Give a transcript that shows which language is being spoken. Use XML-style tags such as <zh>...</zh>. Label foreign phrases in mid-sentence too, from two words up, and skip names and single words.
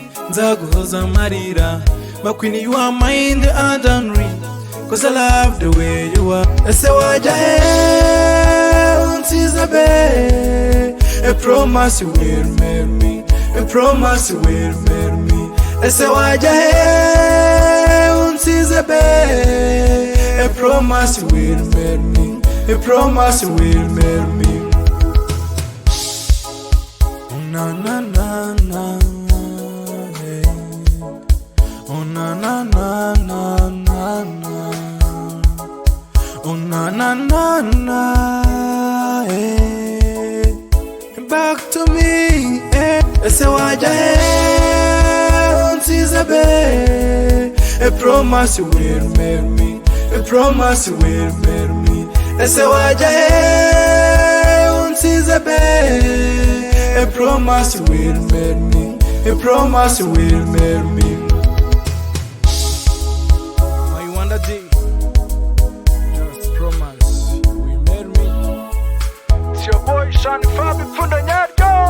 <rw>Nzaguhoza amarira.</rw> <en>My queen, you are mine, the ordinary. 'Cause I love the way you are.</en> <rw>Ese wajya he, unsize be?</rw> <en>A promise you will marry me. A promise you will marry me.</en> <rw>Ese wajya he, unsize be?</rw> <en>A promise you will marry me. A promise you will marry me. Oh, na, na, na, na, hey. Oh, na, na, na, na, na, na. Oh, na, na, na, na, hey. Back to me,</en> <rw>eh. Ese wajya he? Unsize be.</rw> <en>A promise you will marry me. A promise will marry me.</en> <rw>Ese wajya he unsize be?</rw> <en>A promise will marry me. A promise will marry me. My Wanda D. Just promise you will marry me. It's your boy Sean Fabi Pfundo Nyaryo.</en>